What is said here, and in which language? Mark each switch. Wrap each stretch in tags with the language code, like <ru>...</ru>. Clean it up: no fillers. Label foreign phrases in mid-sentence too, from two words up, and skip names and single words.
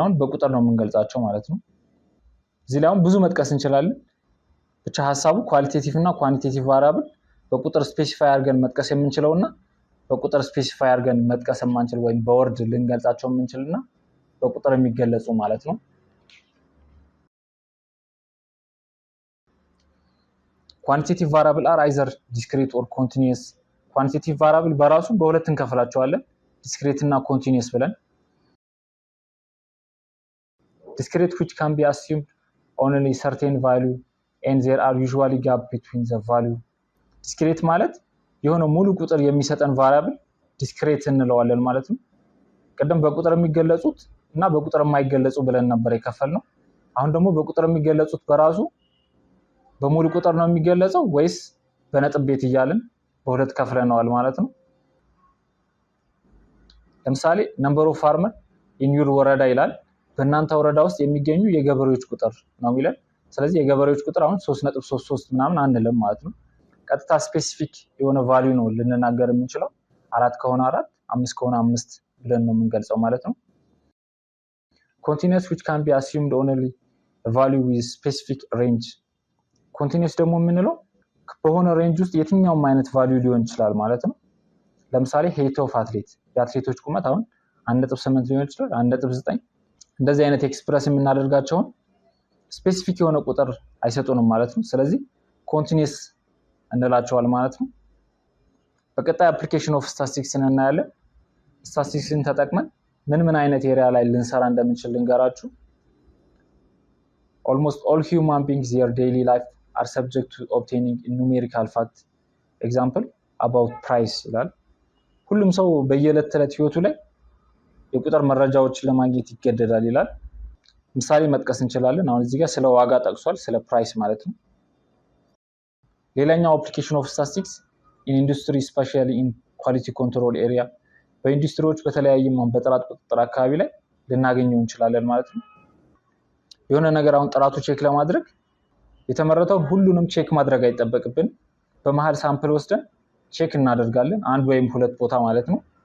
<am>አሁን በቁጥር ነው የምንገልጻቸው ማለት ነው። እዚህ ላይ አሁን ብዙ መጥቀስ እንችላለን። ብቻ ሐሳቡ ኳሊቴቲቭ እና</am> <en>quantitative variable</en> <am>በቁጥር ስፔሲፋይ አድርገን መጥቀስ የምንችለውና በቁጥር ስፔሲፋይ አድርገን መጥቀስ የማንችል ወይም በወርድ ልንገልጻቸው የምንችልና በቁጥር የሚገለጹ ማለት ነው።</am> <en>quantitative variable are either discrete or continuous። quantitative variable</en> <am>በራሱ በሁለት እንከፍላቸዋለን፣ ዲስክሪት እና ኮንቲኒየስ ብለን። ዲስክሪት</am> <en>which can be assumed only certain value and there are usually gap between the value።</en> <am>ዲስክሪት ማለት የሆነ ሙሉ ቁጥር የሚሰጠን ቫሪያብል ዲስክሪት እንለዋለን ማለት ነው። ቀደም በቁጥር የሚገለጹት እና በቁጥር የማይገለጹ ብለን ነበር የከፈልነው። አሁን ደግሞ በቁጥር የሚገለጹት በራሱ በሙሉ ቁጥር ነው የሚገለጸው ወይስ በነጥብ ቤት እያልን በሁለት ከፍለነዋል ማለት ነው። ለምሳሌ</am> <en>number of farmer in your</en> <am>ወረዳ ይላል። በእናንተ ወረዳ ውስጥ የሚገኙ የገበሬዎች ቁጥር ነው የሚለን። ስለዚህ የገበሬዎች ቁጥር አሁን 3.33 ምናምን አንልም ማለት ነው። ቀጥታ ስፔሲፊክ የሆነ ቫልዩ ነው ልንናገር የምንችለው። 4 ከሆነ 4፣ 5 ከሆነ 5 ብለን ነው የምንገልጸው ማለት ነው።</am> <en>continuous which can be assumed only a value with specific range። continuous</en> <am>ደግሞ የምንለው በሆነ ሬንጅ ውስጥ የትኛውም አይነት ቫልዩ ሊሆን ይችላል ማለት ነው። ለምሳሌ</am> <en>height of athlete፣</en> <am>የአትሌቶች ቁመት አሁን 1.8 ሊሆን ይችላል፣ 1.9። እንደዚህ አይነት ኤክስፕረስ የምናደርጋቸውን ስፔሲፊክ የሆነ ቁጥር አይሰጡንም ማለት ነው። ስለዚህ continuous እንላቸዋል ማለት ነው። በቀጣይ</am> <en>application of statistics</en> <am>እናያለን። ስታቲስቲክስን ተጠቅመን ምን አይነት ኤሪያ ላይ ልንሰራ እንደምንችል ልንገራችሁ።</am> <en>almost all human beings their daily life are subject to obtaining numerical fact example about price</en> <am>ይላል። ሁሉም ሰው በየዕለት ተዕለት ህይወቱ ላይ የቁጥር መረጃዎችን ለማግኘት ይገደዳል ይላል። ምሳሌ መጥቀስ እንችላለን። አሁን እዚህ ጋር ስለ ዋጋ ጠቅሷል፣ ስለ ፕራይስ ማለት ነው። ሌላኛው</am> <en>application of statistics in industry especially in quality control area</en> <am>በኢንዱስትሪዎች በተለያየ በጥራት ቁጥጥር አካባቢ ላይ ልናገኘው እንችላለን ማለት ነው። የሆነ ነገር አሁን ጥራቱ ቼክ ለማድረግ የተመረተው ሁሉንም ቼክ ማድረግ አይጠበቅብን። በመሃል ሳምፕል ወስደን ቼክ እናደርጋለን፣ አንድ ወይም ሁለት ቦታ ማለት ነው።</am>